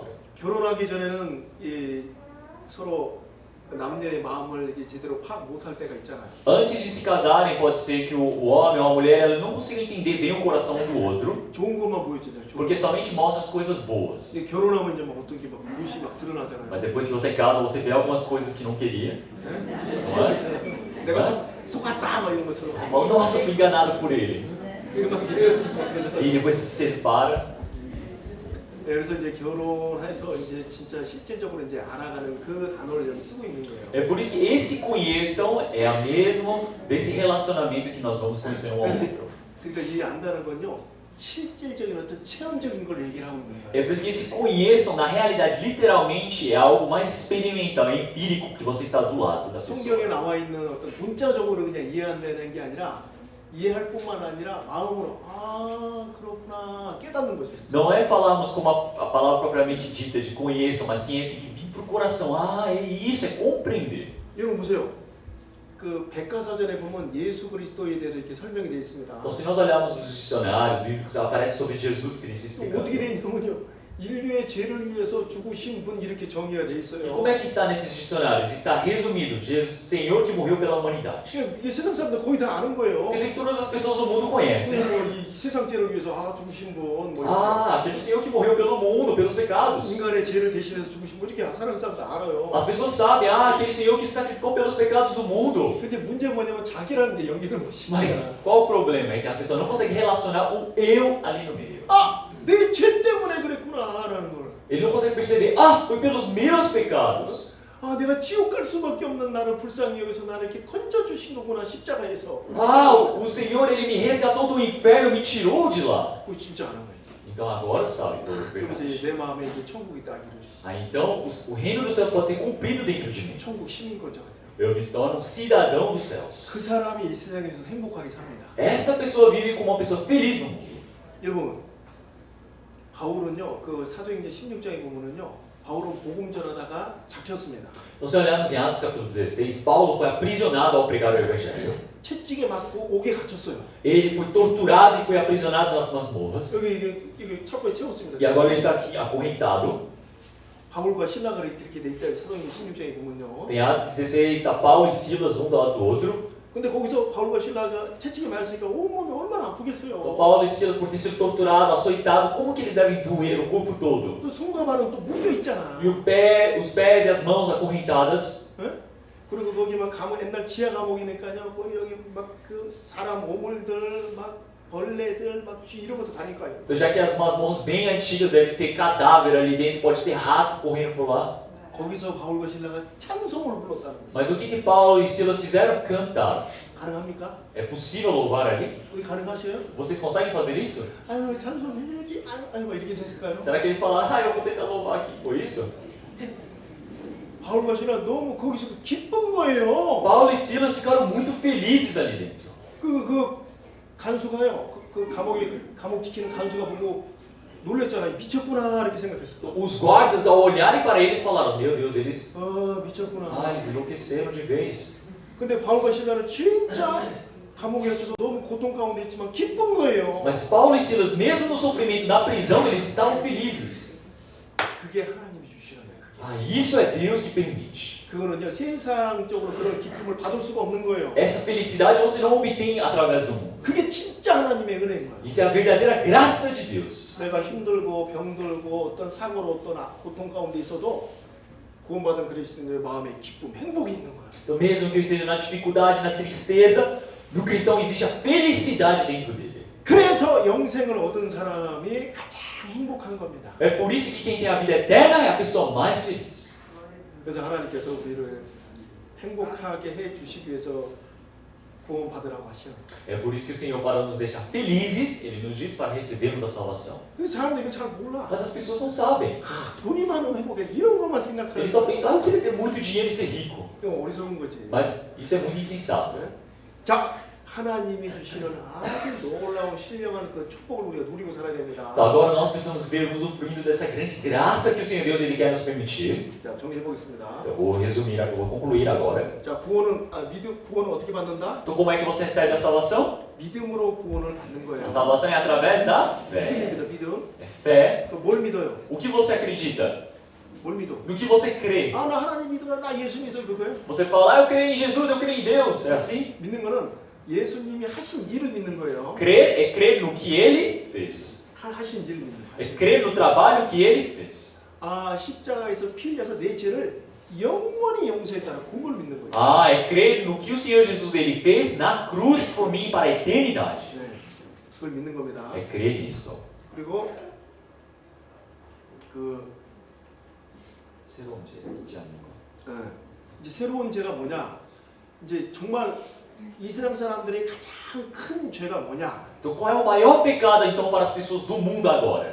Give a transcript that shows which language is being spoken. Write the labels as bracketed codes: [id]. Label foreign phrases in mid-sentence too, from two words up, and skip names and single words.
[ko] 결혼하기 전에는 서로 남녀의 마음을 제대로 파악 못할 때가 있잖아요. [pt] Antes de se casarem, pode ser que o homem ou a mulher ela não consiga entender bem o coração um do outro, [ko] 좋은 것만 보여주잖아요. [pt] porque somente mostra as coisas boas. [ko] 이제 결혼하면 이제 막 어떤 게 막 무엇이 막 드러나잖아요. [pt] Mas depois que você casa, você vê algumas coisas que não queria. Não é? [ko] 내가 속았다 막 이런 것처럼. [pt] Você fala, nossa, eu fui enganado por ele. [ko] 이거 막 이래요, 막 그러잖아요. [pt] E depois se separa. [ko] 그래서 이제 결혼해서 이제 진짜 실제적으로 이제 알아가는 그 단어를 여기 쓰고 있는 거예요. [pt] É por isso que esse conheçam é a mesmo desse relacionamento que nós vamos conhecer um ao outro. [ko] 그러니까 이 안다는 건요, 실질적인 어떤 체험적인 걸 얘기를 하고 있는 거예요. [pt] É por isso que esse conheçam, na realidade, literalmente, é algo mais experimental, empírico, que você está do lado da [ko] 성경에 [pt] pessoa. [ko] 나와 있는 어떤 문자적으로 그냥 이해한다는 게 아니라 이해할 뿐만 아니라 마음으로 아 그렇구나 깨닫는 거죠. 진짜. [pt] Não é falarmos como a palavra propriamente dita de conheçam, mas sim é tem que vir para o coração. Ah, é isso, é compreender. [ko] 여러분 보세요. 그 백과사전에 보면 예수 그리스도에 대해서 이렇게 설명이 되어 있습니다. [pt] Então, se nós olharmos os dicionários bíblicos, aparece sobre Jesus Cristo [ko] 어떻게 [pt] explicando. [ko] 되어 있냐면요. 인류의 죄를 위해서 죽으신 분 이렇게 정의가 되어 [pt] E [ko] 있어요. [pt] como é que está nesses dicionários? Está resumido, Jesus, Senhor que morreu pela humanidade. [ko] 이게 세상 사람들 거의 다 아는 거예요. [pt] Quer dizer que todas as pessoas do mundo conhecem. [ko] 이 세상 죄를 위해서 죽으신 분, 뭐 이렇게. [pt] Ah, aquele Senhor que morreu pelo mundo, pelos pecados. [ko] 인간의 죄를 대신해서 죽으신 분 이렇게 사는 사람들 알아요. [pt] As pessoas sabem, aquele Senhor que sacrificou pelos pecados do mundo. [ko] 근데 문제는 뭐냐면 자기라는 게 연기를 못 시켜요. [pt] Mas qual o problema? É que a pessoa não consegue relacionar o eu ali no meio. [ko] 내 죄 때문에 그랬구나라는 걸. [pt] Ele não consegue perceber, foi pelos meus pecados. [ko] 내가 지옥 갈 수밖에 없는 나를 불쌍히 여기서 나를 이렇게 건져 주신 거구나 십자가에서. [pt] O Senhor ele me resgatou do inferno, me tirou de lá. [ko] 그거 진짜 아는 거예요. [pt] Então agora sabe. [ko] 그럼 이제 내 마음에 이제 천국이 딱 이루어져. [pt] Então o reino dos céus pode ser cumprido dentro de mim. [ko] 천국 시민권자가 돼요. [pt] Eu me torno um cidadão dos céus. [ko] 그 사람이 이 세상에서 행복하게 삽니다. [pt] Esta pessoa vive como uma pessoa feliz no mundo. [ko] 여러분 바울은요 그 사도행전 16장에 보면은요 바울은 복음 전하다가 잡혔습니다. [pt] Então se olharmos em Atos capítulo 16, Paulo foi aprisionado ao pregar o evangelho. [ko] 채찍에 맞고 옥에 갇혔어요. [pt] Ele foi torturado e foi aprisionado nas masmorras. [ko] 여기 이게 철거에 채웠습니다. [pt] E agora ele está aqui acorrentado. [ko] 바울과 신라가 이렇게 돼 있다. 사도행전 16장에 보면요. [pt] Em Atos 16 está Paulo e Silas um do lado do outro. [ko] 근데 거기서 바울과 신라가 채찍에 맞았으니까 온몸이 얼마나 아프겠어요. [pt] Então Paulo e Silas, por ter sido torturado, açoitado, como que eles devem doer o corpo todo? [ko] 또 손과 발은 또 묶여 있잖아. [pt] E os pés e as mãos acorrentadas. [ko] 예? 그리고 거기 막 감옥 옛날 지하 감옥이니까요. 뭐 여기 막 그 사람 오물들 막 벌레들 막 쥐 이런 것도 다닐 거 아니에요. [pt] Então já que as masmorras bem antigas devem ter cadáver ali dentro, pode ter rato correndo por lá. [ko] 거기서 바울과 신라가 찬송을 불렀다는 거죠. [pt] Mas o que Paulo e Silas fizeram? Cantaram. [ko] 가능합니까? [pt] É possível louvar ali? [ko] 우리 가능하셔요? [pt] Vocês conseguem fazer isso? [ko] 아유 찬송해야지. 아유 막 이렇게 했을까요? [pt] Será que eles falaram, eu vou tentar louvar aqui? Foi isso? [ko] 바울과 신라 너무 거기서도 기쁜 거예요. [pt] Paulo e Silas ficaram muito felizes ali dentro. [ko] 그 간수가요. 그 감옥 지키는 간수가 보고 놀랬잖아요. 미쳤구나 이렇게 생각했어. [pt] Os guardas, ao olharem para eles, falaram, meu Deus, eles... [ko] 미쳤구나. [pt] eles enlouqueceram de vez. [ko] 근데 바울과 신라는 진짜 감옥에 갇혀서 너무 고통 가운데 있지만 기쁜 거예요. [pt] Mas Paulo e Silas, mesmo no sofrimento da prisão, eles estavam felizes. [ko] 그게 하나님이 주시는 거예요. [pt] Isso é Deus que permite. [ko] 그거는요 세상적으로 그런 기쁨을 받을 수가 없는 거예요. [pt] Essa felicidade você não obtém através do mundo. [ko] 그게 진짜 하나님의 은혜인 거예요. [pt] Isso é a verdadeira graça de Deus. [ko] 내가 힘들고 병들고 어떤 사고로 어떤 고통 가운데 있어도 구원받은 그리스도인의 마음에 기쁨, 행복이 있는 거예요. [pt] Então mesmo que eu esteja na dificuldade, na tristeza, no cristão existe a felicidade dentro dele. [ko] 그래서 영생을 얻은 사람이 가장 행복한 겁니다. [pt] É por isso que quem tem a vida eterna é a pessoa mais feliz. [ko] 그래서 하나님께서 우리를 행복하게 해 주시기 위해서 구원받으라고 하셔. [pt] É por isso que o Senhor, para nos deixar felizes, Ele nos diz para recebermos a salvação. [ko] 근데 사람들이 이거 잘 몰라. [pt] Mas as pessoas não sabem. [ko] 돈이 많으면 행복해. 이런 것만 생각하는 [pt] Eles só pensam, eu queria ter muito dinheiro e ser rico. [ko] 이거 어리석은 거지. [pt] Mas isso é muito insensato. [ko] 자, 하나님이 주시는 아주 놀라운 신령한 그 축복을 우리가 누리고 살아야 됩니다. [pt] Então, agora nós precisamos ver usufruindo dessa grande graça que o Senhor Deus Ele quer nos permitir. [ko] 자, 정리해 보겠습니다. [pt] Eu vou resumir, eu vou concluir agora. [ko] 자, 구원은 구원은 어떻게 받는다? [pt] Então, como é que você recebe a salvação? [ko] 믿음으로 구원을 받는 거예요. [pt] A salvação é através da fé. [ko] 믿음입니다. 믿음. [pt] É fé. [ko] 또 뭘 믿어요? [pt] O que você acredita? [ko] 뭘 믿어? [pt] No que você crê? [ko] 아, 나 하나님 믿어요. 나 예수 믿어요. 그거예요? [pt] Você fala, eu creio em Jesus, eu creio em Deus. É assim? [ko] 믿는 거는 예수님이 하신 일을 믿는 거예요. [pt] Crer é crer no que Ele fez. [ko] 하신 일을 믿는 [pt] É [ko] 거예요. [pt] crer no trabalho que Ele fez. [ko] 아, 십자가에서 피 흘려서 내 죄를 영원히 용서했다는 그걸 믿는 거예요. [pt] É crer no que o Senhor Jesus Ele fez na cruz por mim para a eternidade. [ko] 네, 그걸 믿는 겁니다. [pt] É crer nisso. [ko] 그리고 그 새로운 죄 잊지 않는 거. 이제 새로운 죄가 뭐냐? 이제 정말 이스라엘 사람들의 가장 큰 죄가 뭐냐? [pt] Então qual é o maior pecado então para as pessoas do mundo agora?